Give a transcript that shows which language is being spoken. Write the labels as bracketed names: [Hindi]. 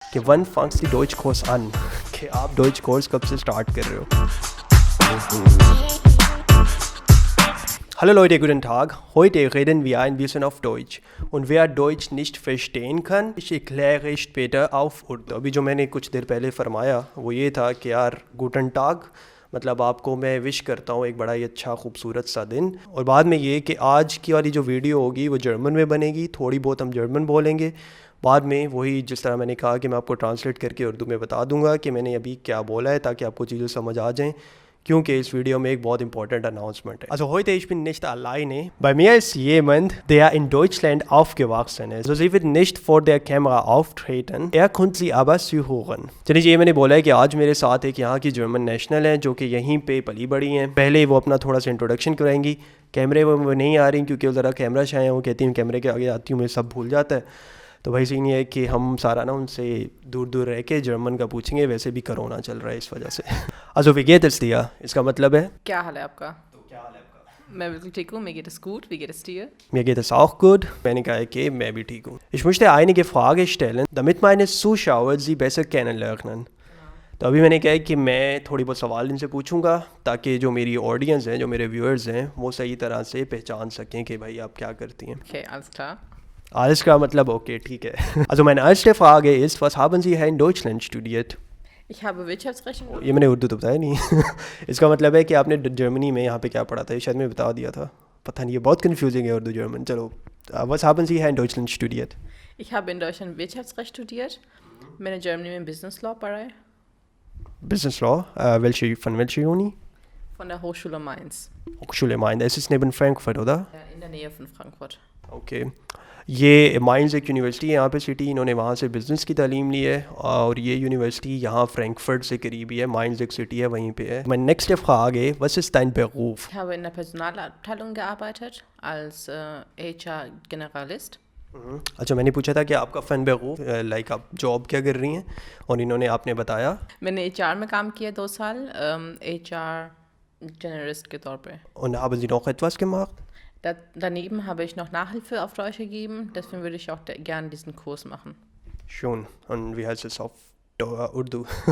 [Hindi] कि one [German] fangst die Deutschkurs an [Hindi] कि आप डॉइच कोर्स कब से स्टार्ट कर रहे हो. [German] Hallo Leute, guten Tag. Heute reden wir ein bisschen auf Deutsch. Und wer Deutsch nicht verstehen kann, ich erkläre später auf Urdu. [Hindi] अभी जो मैंने कुछ देर पहले फरमाया वो ये था कि यार गुटन टाग मतलब आपको मैं विश करता हूँ एक बड़ा ही अच्छा खूबसूरत सा दिन. और बाद में ये कि आज की वाली जो वीडियो होगी वो जर्मन में बनेगी, थोड़ी बहुत हम जर्मन बोलेंगे. बाद में वही जिस तरह मैंने कहा कि मैं आपको ट्रांसलेट करके उर्दू में बता दूंगा कि मैंने अभी क्या बोला है ताकि आपको चीज़ें समझ आ जाएं. Kyunque इस वीडियो में एक बहुत important Announcement है. [German] Also heute ich bin nicht alleine. Bei mir ist jemand, der in Deutschland aufgewachsen ist. Also sie wird nicht vor der Kamera auftreten. Er konnte sie aber zuhören. [Hindi] चलिए ये मैंने बोला है कि आज मेरे साथ एक यहाँ की जर्मन नेशनल है जो कि यहीं पे पली बड़ी हैं. पहले वो अपना थोड़ा सा इंट्रोडक्शन कराएंगी. कैमरे वो नहीं आ रही क्योंकि वो ज़रा कैमरा शाय हैं. वो कहती हैं कैमरे के आगे आती हूँ मैं सब भूल जाता है. तो भाई सीन ये है कि हम सारा ना उनसे दूर दूर रह के जर्मन का पूछेंगे. वैसे भी कोरोना चल रहा है इस वजह से. [German] Also wie geht es dir? [Hindi] इसका मतलब है क्या हाल है आपका? तो क्या हाल है आपका? मैं बिल्कुल ठीक हूँ. [German] Mir geht es gut. Wie geht es dir? Mir geht es auch gut. [Hindi] मैंने कहा है कि मैं भी ठीक हूँ. [German] Ich möchte einige Fragen stellen, damit meine Zuschauer sie besser kennenlernen. [Hindi] तो अभी मैंने कहा है कि मैं थोड़ी बहुत सवाल इनसे पूछूंगा ताकि जो मेरी ऑडियंस है, जो मेरे व्यूअर्स हैं, वो सही तरह से पहचान सकें कि भाई आप क्या करती हैं. [German] Okay, alles klar. Alles klar [Hindi] मतलब ओके ठीक है. [German] Also meine erste Frage ist, was haben Sie hier in Deutschland studiert? Ich habe Wirtschaftsrecht. [Hindi] ये मैंने उर्दू तो बताया नहीं. इसका मतलब है कि आपने जर्मनी में यहाँ पे क्या पढ़ा था. ये शायद मैं बता दिया था. पता नहीं, ये बहुत कंफ्यूजिंग है उर्दू जर्मन. चलो, [German] was haben Sie hier in Deutschland studiert? Ich habe in Deutschland Wirtschaftsrecht studiert. [Hindi] मैंने जर्मनी में Business Law पढ़ा है. [German] Business Law? Von welcher Uni? Von der Hochschule Mainz. Hochschule Mainz. Es ist neben Frankfurt, oder? Ja, in der Nähe von Frankfurt. [English] Okay. [Hindi] ये mines एक university है यहाँ पे city. इन्होंने वहाँ से बिज़नेस की तालीम ली है और ये यूनिवर्सिटी यहाँ फ्रैंकफर्ट से करीब ही है. माइंस एक सिटी है, वहीं पे है. [German] Meine nächste Frage, was ist dein Beruf? Ich habe in der Personalabteilung gearbeitet als HR-Generalist. [Hindi] अच्छा, मैंने पूछा था कि आपका फ़न बेरूफ लाइक आप जॉब क्या कर रही हैं और इन्होंने आपने बताया. मैंने HR में काम किया 2 साल, HR-Generalist के तौर पे. [German] Und haben Sie noch etwas gemacht? Daneben habe ich noch Nachhilfe auf Deutsch gegeben, deswegen würde ich auch gerne diesen Kurs machen. Schon. Und wie heißt es auf उर्दू?